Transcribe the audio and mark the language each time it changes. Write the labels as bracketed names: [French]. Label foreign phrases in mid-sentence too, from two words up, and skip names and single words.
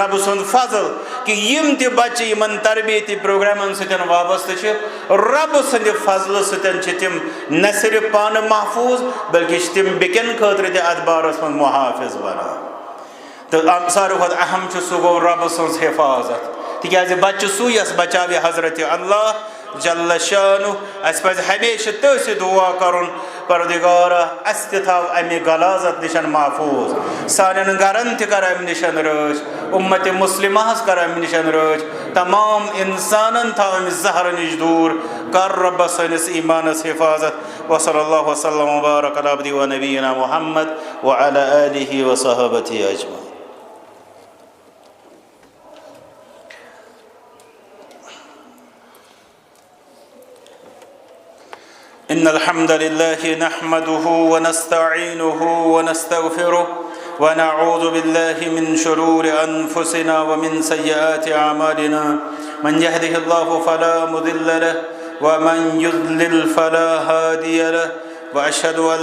[Kashmiri] رب سُنٛد فضل کہ یِم تہِ بچہِ یِمن تربیتی پروگرامن سۭتۍ وابستہٕ چھِ رب سٕنٛدِ فضلہٕ سۭتۍ چھِ تِم نہ صرف پانہٕ محفوٗظ بلکہ چھِ تِم بیٚکٮ۪ن خٲطرٕ تہِ اتھ بارس منٛز محافظ بنان تہٕ ساروی کھۄتہٕ اہم چھُ سُہ گوٚو رب سٕنٛز حفاظت تِکیٛازِ بچہِ چھُ سُے یس بچاوِ حضرت اللہ جل شانہ اس پزِ ہمیشہ تٔتھۍ دعا کرُن پروردگارا اس تہِ تھاو امہِ غلازت نِش محفوٗظ سانٮ۪ن گرن تہِ کر امہِ نِش رٲچھ اُمتِ مُسلمہس کر امہِ نِش رٲچھ تمام انسانن تھاو امہِ زہرٕ نِش دوٗر کر رۄبس سٲنِس ایمانس حفاظت [Arabic] وصلی اللہ وسلم وبارک علی عبدہ ونبینا محمد وعلی آلہ وصحبہ اجمعین. إن الحمد لله نحمده ونستعينه ونستغفره ونعوذ بالله من شرور أنفسنا ومن سيئات أعمالنا من يهده الله فلا مضل له ومن يضلل فلا هادي له وأشهد أن